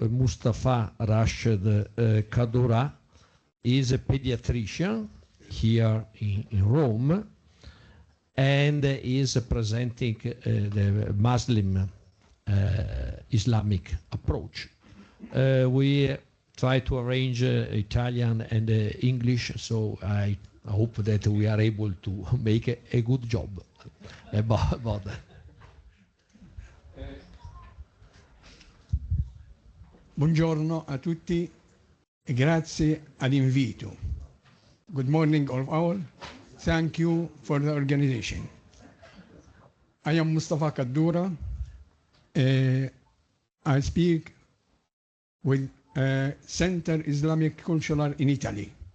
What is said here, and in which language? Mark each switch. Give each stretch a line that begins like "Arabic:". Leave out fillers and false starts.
English: Mustafa Rashid Kadura. He is a pediatrician here in Rome, and is presenting the Muslim Islamic approach. We try to arrange Italian and English, so I hope that we are able to make a good job about that.
Italian: Buongiorno a tutti e grazie all'invito.
English: Good morning all. Thank you for the organization. I am Mustafa Kadura. I speak with Center Islamic Cultural in Italy.